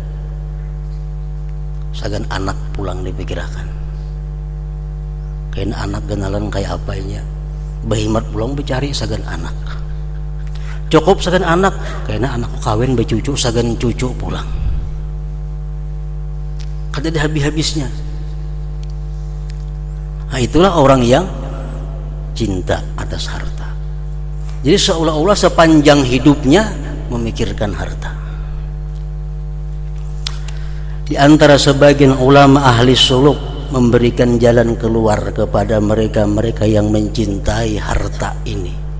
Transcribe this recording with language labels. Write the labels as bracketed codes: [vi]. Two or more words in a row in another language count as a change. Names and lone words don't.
[bjn] Sagan anak pulang dipikirkan, kayak anak genalan kayak apanya, bahimat pulang bercari sagan anak, cukup sagan anak, kayaknya anakku kawin bercucu, sagan cucu pulang. Kada ada habis-habisnya. [id] Nah, itulah orang yang cinta atas harta. Jadi seolah-olah sepanjang hidupnya memikirkan harta. Di antara sebagian ulama ahli suluk memberikan jalan keluar kepada mereka-mereka yang mencintai harta ini.